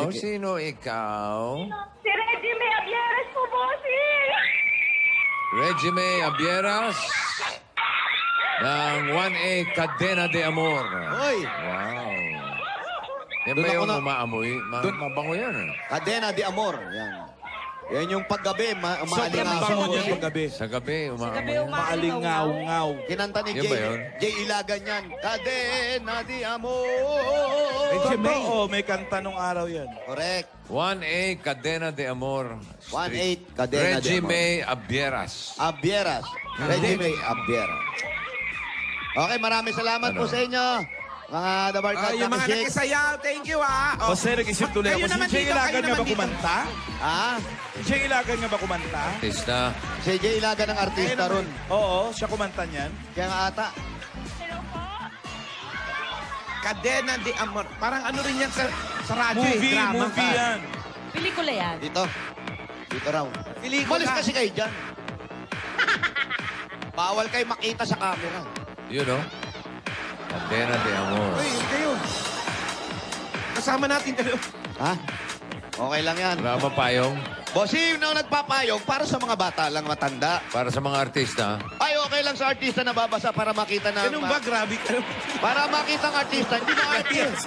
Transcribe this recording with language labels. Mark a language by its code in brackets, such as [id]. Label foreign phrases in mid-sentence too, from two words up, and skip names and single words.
[tl] Sino ikaw? Si Reggie May Abieres po, bossing! Reggie May Abieras ng 1A Cadena de Amor. Oy, Wow. Yan Doon ba ako yung na- umaamoy? Mabango yan. Cadena de Amor. Yan. Yan yung paggabi, Sobrang umaalingaw. bango niya paggabi. Sa gabi, Gabi umaamoy. Maalingaw-ngaw. Kinanta ni Ano? Yan ba Jay. yun? Jay Ilagan yan. Cadena di amor. Totoo, may kanta nung araw yan. Correct. 1A, Cadena de Amor. 1-8, Cadena de Reggie Amor. May Abieras. Abieras. Reggie May Abieras. Okay, maraming salamat po sa inyo. Mga Dabarkad Yung mga nakisayaw, [en] thank you [tl] O sir, nag-isip tuloy Kayo ako. Si naman Jay dito, Ilagan kayo nga ba naman dito. kumanta? Ah, Si Jay Ilagan nga ba kumanta? Artista. si Jay Ilagan ng artista ron. Oo, siya kumanta niyan. Kaya nga ata. Cadena de Amor. Parang ano rin yan sa radyo drama. Movie yan. Pelikula yan. Dito. Dito raw. Pelikula. Malis kasi kayo dyan. Bawal kayo makita sa camera. [en] You know? [tl] Cadena de Amor. Uy, kayo. Kasama natin dalawa. Ha? Okay lang yan. Wala ba payong? Bossy, yung nagpapayong para sa mga bata lang matanda. Para sa mga artista. Ay, okay lang sa artista na babasa para makita na... Ganun ba? Grabe ka. Para makita ng artista, hindi na artist.